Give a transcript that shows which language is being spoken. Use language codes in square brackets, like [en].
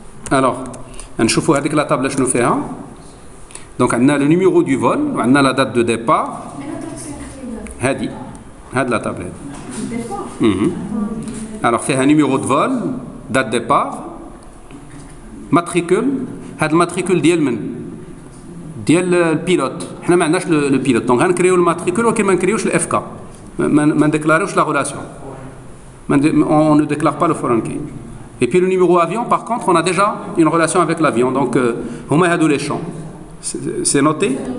[ar] Alors, نشوفوا هذيك لا طابله شنو فيها. [fr] Donc عندنا le numéro du vol وعندنا la date de départ. [ar] هذه لا طابله. [fr] Alors فيها numéro de vol, date de départ, matricule. [ar] هذا الماتريكول ديال من؟ ديال البيلوت. حنا ما عندناش لو بيلوت. دونك غنكريو الماتريكول ولكن ما نكريوش الاف كا. ما نديكلاروش لا relation. [fr] On ne déclare pas le foreign key. Et puis le numéro avion, par contre, on a déjà une relation avec l'avion. Donc, on a les champs. C'est noté.